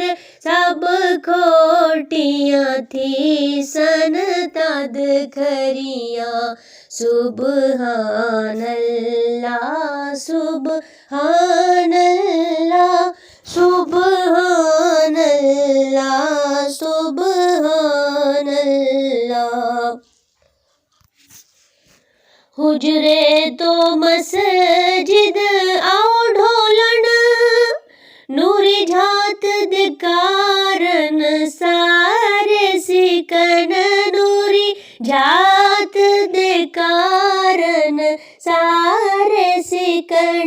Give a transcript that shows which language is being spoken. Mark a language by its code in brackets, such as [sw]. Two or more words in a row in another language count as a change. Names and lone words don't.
[pa] سب کھوٹیاں تھی سن تد کھریاں. [ar] سبحان الله سبحان الله سبحان الله سبحان الله. [pa] حجرے تو مسجد آؤ ڈھولن نوری جھات دے کارن سارے سکن نوری جھات دے کارن سارے سکن.